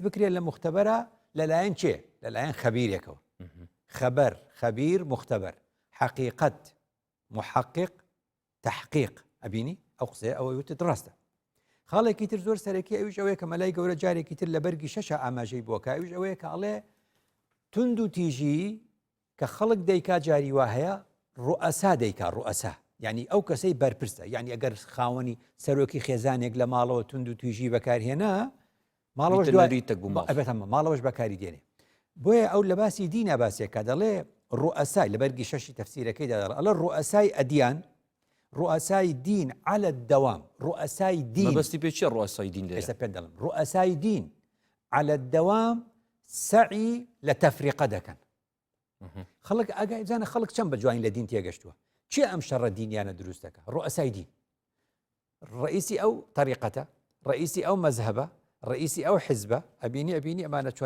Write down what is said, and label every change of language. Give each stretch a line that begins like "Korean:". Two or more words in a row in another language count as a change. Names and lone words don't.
Central Kurdish: بکرێت لە مختبەرە لەلایەن چێ لەلایەن خەبیرێکەوە خەبەر خەبیر مختبەر حەقیقەت محقق تحقیق ئەبینی ئەو قسەیە ئەوەی وتت ڕاستە خاڵێکی تر زۆر سەرەکی ئەویش ئەوەیە کە مەلای گەورە جارێکی تر لە بەرگی شەشە ئاماژەی بۆکە ئەویش ئەوەیە کە ئەڵێ توندوتیژی کە خەڵک دەیکا جاری وا هەیە ڕوئەسا دەیکا ڕوئەسا یعنی ئەو کەسەی بەرپرسە یعنی ئەگەر خاوەنی سەرۆکی خێزانێک لە ماڵەوە توندوتیژی بەکارهێنا ماڵەوەش بەکاری دێنێ بۆیە ئەو لە باسی دینە باسێکە دەڵێ ڕوئەسای لە بەرگی شەشی تەفسیرەکەیدا ئەڵە ڕوئەسای ئەدیان ڕوئەسای دین
Arabic: على الدوام
Central Kurdish: ڕوئەسای دین بەستی پێ چیە ڕوئەسای دین ئێستا پێ دەڵم ڕوئەسای دین
Arabic: على الدوام
Central Kurdish: سعی لە تەفریقە دەکەن خەڵک ئاگای بزانە خەڵک چەند بەجوانی لە دین تێگەشتووە چی ئەم شەڕە دینیانە دروست دەکە ڕوئەسای دین ڕئیسی ئەو طریقەتە ڕئیسی ئەو مەذهبە ڕئیسی ئەو حیزبە ئەبینی ئەمانە چۆنە